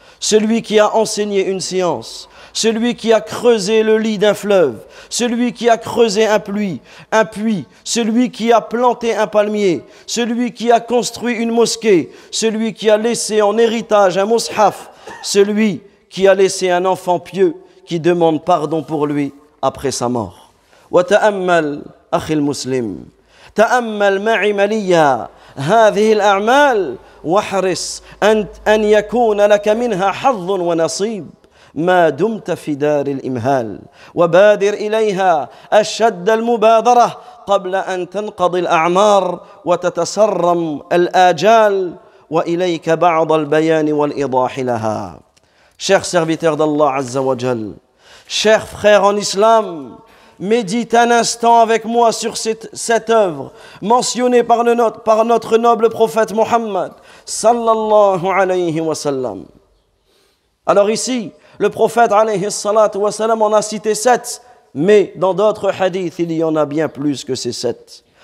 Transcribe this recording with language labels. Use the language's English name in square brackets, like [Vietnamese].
[French] Celui qui a enseigné une science, celui qui a creusé le lit d'un fleuve, celui qui a creusé un puits, celui qui a planté un palmier, celui qui a construit une mosquée, celui qui a laissé en héritage un mushaf, celui qui a laissé un enfant pieux qui demande pardon pour lui après sa mort. [Arabic] وتأمل أخي المسلم تأمل معي مليا هذه الأعمال واحرص أن يكون لك منها حظ ونصيب ما دمت في دار الإمهال وبادر إليها أشد المبادرة قبل أن تنقضي الأعمار وتتسرم الآجال وإليك بعض البيان والإيضاح لها. [French] Chers serviteurs d'Allah Azza wa Jal, chers frères en islam, médite un instant avec moi sur cette œuvre mentionnée par notre noble prophète Mohammed sallallahu alayhi wa sallam. Alors ici, le prophète alayhi salatu wa sallam en a cité 7, mais dans d'autres hadiths, il y en a bien plus que ces 7.